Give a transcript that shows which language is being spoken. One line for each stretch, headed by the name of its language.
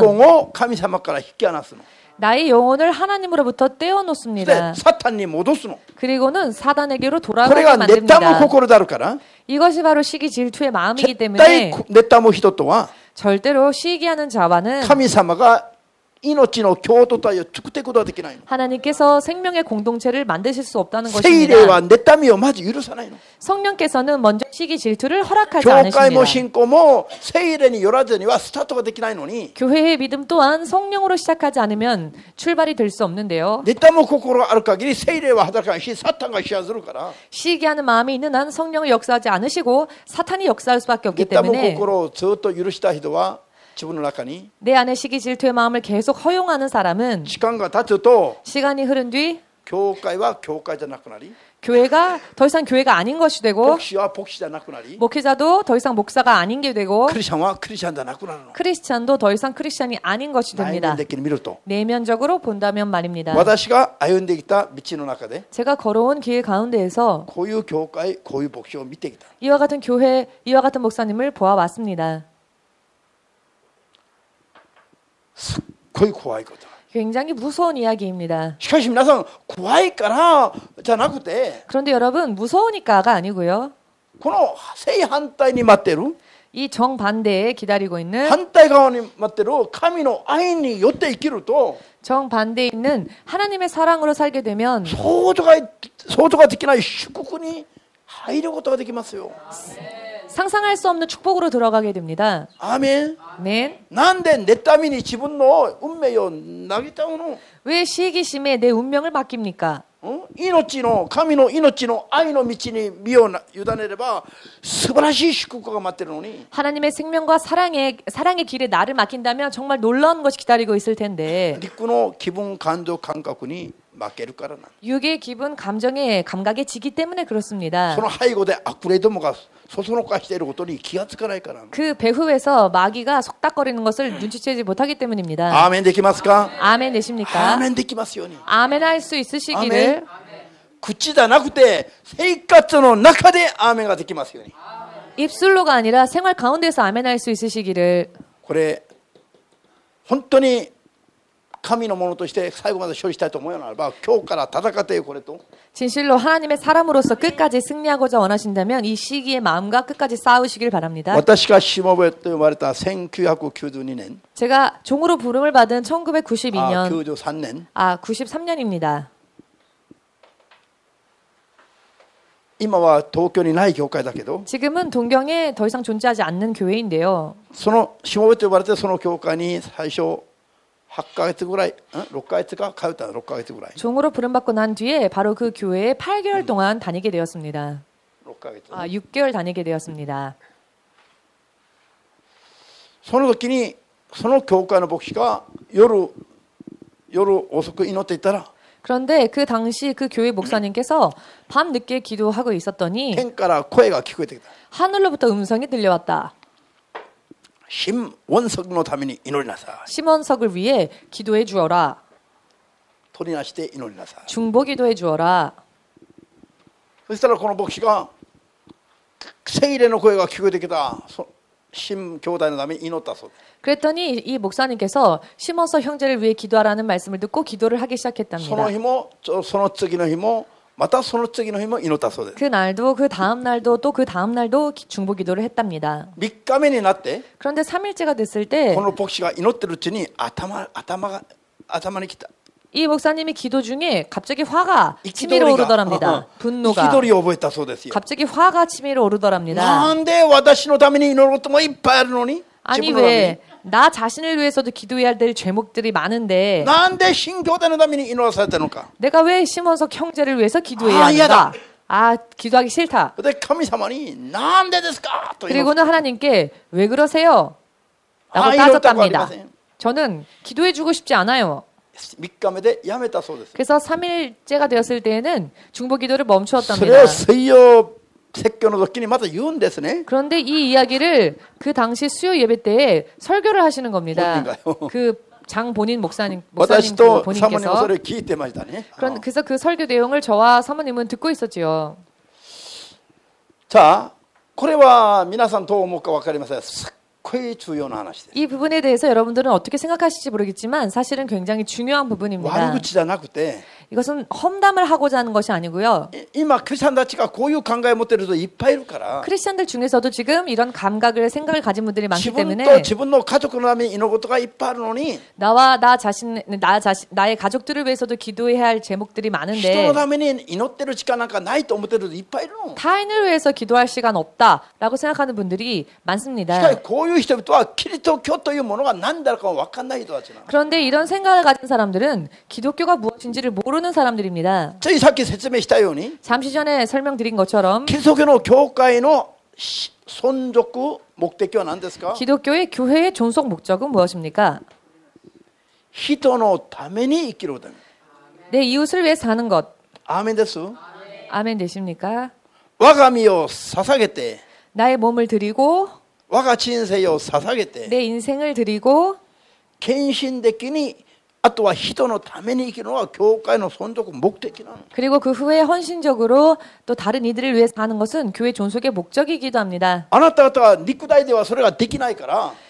Japanese: 魂を神様から引き離すの。
Korean: 나의 영혼을 하나님으로부터
Japanese: で
Korean: 떼어놓습니다.
Japanese: サタンに戻すの。
Korean: 그리고는 사단에게로
Japanese: これが
Korean: 돌아가게
Japanese: 妬む
Korean: 만듭니다.
Japanese: 心であるから
Korean: 이것이 바로 시기 질투의 마음이기
Japanese: 絶
Korean: 때문에
Japanese: 対妬む人とは
Korean: 절대로 시기하는 자와는
Japanese: 神様が命の共同体を作っていくことはできないの。
Korean: 하나님께서 생명의 공동체를 만드실 수 없다는
Japanese: 聖霊は
Korean: 것입니다.
Japanese: 妬みをまず許さないの。
Korean: 성령께서는 먼저 시기 질투를 허락하지
Japanese: 教会も
Korean: 않으십니다.
Japanese: 信仰も聖霊によらずにはスタートができないのに
Korean: 교회의 믿음 또한 성령으로 시작하지 않으면 출발이 될 수 없는데요.
Japanese: 妬む心がある限り聖霊は働かないしサタンが支配するから
Korean: 시기하는 마음이 있는 한 성령을 역사하지 않으시고 사탄이 역사할 수밖에 없기
Japanese: 妬む
Korean: 때문에
Japanese: 心をずっと許した人は自分の中に
Korean: 내 안에 시기 질투의 마음을 계속 허용하는 사람은
Japanese: 時間が経つと
Korean: 시간이 흐른 뒤
Japanese: 教会は教会じゃなくなり
Korean: 교회가 더 이상 교회가 아닌 것이 되고
Japanese: 牧師は牧師じゃなくなり
Korean: 목회자도 더 이상 목사가 아닌 게 되고
Japanese: クリスチャンはクリスチャンじゃなくなるの
Korean: 크리스찬도 더 이상 크리스찬이 아닌 것이
Japanese: 内
Korean: 됩니다.
Japanese: 面的に見ると
Korean: 내면적으로 본다면 말입니다.
Japanese: 私が歩んできた道の中で
Korean: 제가 걸어온 길 가운데에서
Japanese: こういう教会こういう牧師を見てきた
Korean: 이와 같은 교회, 이와 같은 목사님을 보아왔습니다.
Japanese: すっごい怖いこと
Korean: 굉장히 무서운 이야기입니다.
Japanese: しかし皆さん怖いからじゃなくて
Korean: 그런데 여러분 무서우니까가 아니고요.
Japanese: この正反対に待ってる
Korean: 이 정반대에 기다리고 있는
Japanese: 反対側に待ってる神の愛によって生きると
Korean: 정반대에 있는 하나님의 사랑으로 살게 되면
Japanese: 想像ができない祝福に入ることができますよ。
Korean: 상상할 수 없는 축복으로 들어가게 됩니다.
Japanese: アーメン。
Korean: 아멘.
Japanese: なんで妬みに自分の運命を投げちゃうの？
Korean: 왜 시기심에 내 운명을 맡깁니까?
Japanese: 命の神の命の愛の道に身を委ねれば素晴らしい祝福が待ってるのに
Korean: 하나님의 생명과 사랑의 길에 나를 맡긴다면 정말 놀라운 것이 기다리고 있을 텐데
Japanese: 陸の気分感情感覚に負けるからなん。
Korean: 육의 기분, 감정의 감각에 지기 때문에 그렇습니다.
Japanese: その背後で悪霊どもがそそのかしていることに気がつかないから。
Korean: 그 배후에서 마귀가 속닥거리는 것을 눈치채지 못하기 때문입니다.
Japanese: アーメンできますか？
Korean: 아멘
Japanese: アー
Korean: 되십니까?
Japanese: メンできますように。
Korean: 아멘 할 수 있으시기를
Japanese: 口じゃなくて生活の中でアーメンができますように。
Korean: 입술로가 아니라 생활 가운데서 아멘 할 수 있으시기를
Japanese: これ本当に神のものとして最後まで処理したいと思うようならば今日から戦ってよこれと
Korean: 진실로 하나님의 사람으로서 끝까지 승리하고자 원하신다면 이 시기의 마음과 끝까지 싸우시길 바랍니다.
Japanese: 私がしもべと呼ばれた1992年
Korean: 제가 종으로 부름을 받은 1992년
Japanese: 93年
Korean: 93년입니다.
Japanese: 今は東京にない教会だけど
Korean: 지금은 동경에 더 이상 존재하지 않는 교회인데요.
Japanese: そのしもべと呼ばれてその教会に最初8ヶ月ぐらい6ヶ月か通ったの6ヶ月ぐらい
Korean: 종으로 부름받고 난 뒤에 바로 그 교회에 8개월 동안 다니게 되었습니다.
Japanese: 6ヶ月
Korean: 6개월 다니게 되었습니다.
Japanese: その時にその教会の牧師が夜遅く祈っていたら
Korean: 그런데 그 당시 그 교회 목사님께서 밤 늦게 기도하고 있었더니
Japanese: 天から声が聞こえてきた
Korean: 하늘로부터 음성이 들려왔다.
Japanese: 신원석のために祈りなさい
Korean: 심원석을 위해 기도해 주어라.
Japanese: 取りなして祈りなさい
Korean: 중보 기도해 주어라.
Japanese: そしたらこの牧師が聖霊の声が聞こえてきた新兄弟のために祈ったそうです
Korean: 그랬더니 이 목사님께서 심원석 형제를 위해 기도하라는 말씀을 듣고 기도를 하기
Japanese: その
Korean: 시작했답니다.
Japanese: 日もその次の日もまたその次の日も祈ったそうです
Korean: 그 날도 그 다음 날도 또 그 다음 날도 중보 기도를 했답니다.
Japanese: 3日目になって
Korean: 그런데 3일째가 됐을 때
Japanese: この牧師が祈ってるうちに頭にきた
Korean: 이 목사님이 기도 중에 갑자기 화가
Japanese: 憤
Korean: 치밀어
Japanese: りが
Korean: 오르더랍니다. 분노가
Japanese: 憤りを覚えたそうですよ
Korean: 갑자기 화가 치밀어 오르더랍니다.
Japanese: なんで私のために祈ることもいっぱいあるのに
Korean: 아니
Japanese: 自分のために
Korean: 왜 나 자신을 위해서도 기도해야 될 제목들이 많은데
Japanese: なんで新兄弟のために祈らされたのか
Korean: 내가 왜 심원석 형제를 위해서 기도해야 하는가? 아, 기도하기 싫다.
Japanese: で神様になんでですかと言います
Korean: 그리고는 하나님께 왜 그러세요? 라고 아, 이럴 때가 따졌답니다. 아니마세요. 저는 기도해주고 싶지 않아요.
Japanese: 3日目でやめたそうです
Korean: 그래서 3일째가 되었을 때에는 중보 기도를 멈추었답니다.
Japanese: を水曜説教の時にまた言うんですね
Korean: 그런데 이 이야기를 그 당시 수요 예배 때에 설교를 하시는 겁니다. 본인가요? 그 장 본인 목사님
Japanese: 私
Korean: 그
Japanese: とサモニもそれを聞いてましたね
Korean: 그래서 그 설교 내용을 저와 사모님은 듣고 있었지요.
Japanese: さあこれは皆さんどう思うか分かりませんすっごい重要な話です
Korean: 이 부분에 대해서 여러분들은 어떻게 생각하실지 모르겠지만 사실은 굉장히 중요한 부분입니다.
Japanese: 悪口じゃなくて
Korean: 이것은 험담을 하고자 하는 것이 아니고요.
Japanese: 今クリスチャンたちがこういう考えを持っている人いっぱいいるから
Korean: 크리스천들 중에서도 지금 이런 감각을 생각을 가진 분들이 많기
Japanese: 自分と
Korean: 때문에
Japanese: 自分の家族のために祈ることがいっぱいあるのに
Korean: 나의 가족들을 위해서도 기도해야 할 제목들이
Japanese: 人
Korean: 많은데
Japanese: のために祈ってる時間なんかないと思ってる人いっぱいいるの
Korean: 타인을 위해서 기도할 시간 없다라고 생각하는 분들이
Japanese: しか
Korean: 많습니다.
Japanese: しこういう人々はキリスト教というものが何だか分かんない人たちなの
Korean: 그런데 이런 생각을 가진 사람들은 기독교가 무엇인지를 모르는 사람들입니다.
Japanese: ついさっき説明したように
Korean: 잠시 전에 설명드린 것처럼
Japanese: キリスト教の教会の存続目的は何ですか？
Korean: 기독교의 교회의 존속 목적은 무엇입니까?
Japanese: 人のために生きるため。
Korean: 내 이웃을 위해 사는 것.
Japanese: アーメンです。
Korean: 아멘 되십니까?
Japanese: 我が身を捧げて、
Korean: 나의 몸을 드리고
Japanese: 我が人生を捧げて、
Korean: 내 인생을 드리고
Japanese: 献身的に、あとは人のために生きるのは教会の存続目的なの。
Korean: 그리고 그 후에 헌신적으로 또 다른 이들을 위해 사는 것은 교회 존속의 목적이기도 합니다.
Japanese: あなた方は肉体ではそれができないから、